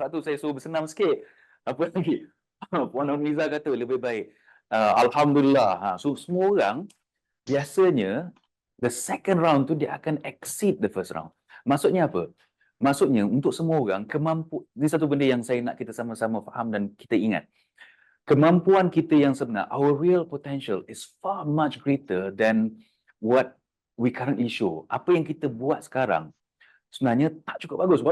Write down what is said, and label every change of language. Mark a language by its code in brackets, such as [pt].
[ms] Satu saya suruh bersenam sikit. Apa lagi? Puan Nurmiza kata lebih baik. Alhamdulillah. So, semua orang biasanya [en] the second round [ms] tu dia akan [en] exceed the first round. [ms] Maksudnya apa? Maksudnya untuk semua orang ini satu benda yang saya nak kita sama-sama faham dan kita ingat. Kemampuan kita yang sebenar, [en] our real potential is far much greater than what we currently show. [ms] Apa yang kita buat sekarang sebenarnya tak cukup bagus.